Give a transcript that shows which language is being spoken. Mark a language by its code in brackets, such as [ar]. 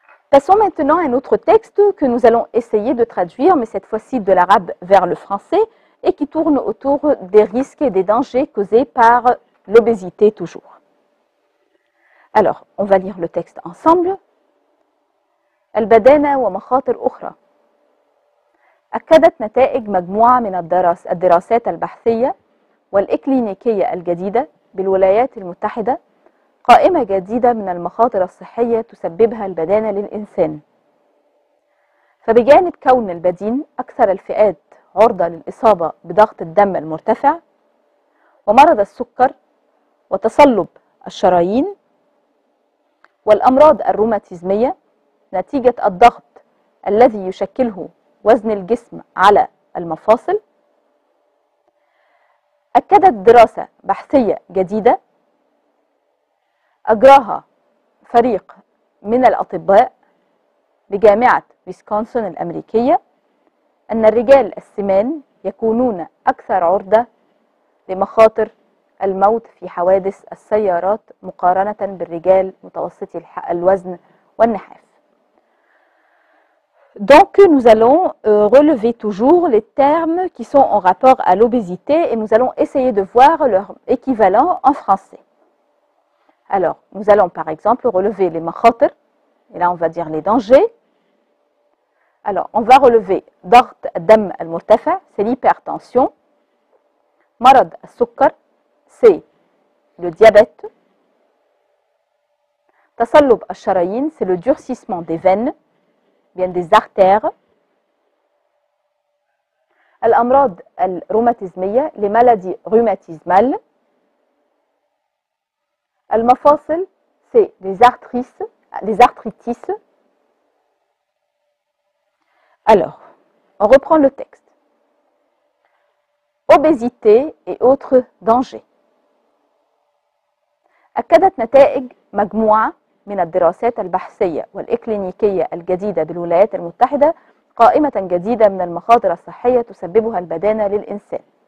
[fr] Passons maintenant à un autre texte que nous allons essayer de traduire, mais cette fois-ci de l'arabe vers le français, et qui tourne autour des risques et des dangers causés par l'obésité toujours. Alors, on va lire le texte ensemble. [ar] البدانة ومخاطر أخرى. أكدت نتائج مجموعة من الدراسات البحثية والإكلينيكية الجديدة بالولايات المتحدة قائمة جديدة من المخاطر الصحية تسببها البدانة للإنسان. فبجانب كون البدين أكثر الفئات عرضة للإصابة بضغط الدم المرتفع ومرض السكر وتصلب الشرايين والأمراض الروماتيزمية نتيجة الضغط الذي يشكله وزن الجسم على المفاصل، أكدت دراسة بحثية جديدة أجراها فريق من الأطباء بجامعة ويسكونسن الأمريكية أن الرجال السمان يكونون أكثر عرضة لمخاطر الموت في حوادث السيارات مقارنة بالرجال متوسطي الوزن والنحاف. [fr] Donc, nous allons relever toujours les termes qui sont en rapport à l'obésité et nous allons essayer de voir leur équivalent en français. Alors, nous allons par exemple relever les makhatir, et là on va dire les dangers. Alors, on va relever [ar] ضغط الدم المرتفع, [fr] c'est l'hypertension. [ar] مرض السكر, [fr] c'est le diabète. [ar] تصلب الشرايين, [fr] c'est le durcissement des veines, bien des artères. [ar] الأمراض الروماتيزمية, [fr] les maladies rhumatismales. المفاصل, c'est les arthritis. Alors, on reprend le texte. Obésité et autres dangers. [ar] أكدت نتائج مجموعة من الدراسات البحثية والإكلينيكية الجديدة بالولايات المتحدة قائمة جديدة من المخاطر الصحية تسببها البدانة للإنسان.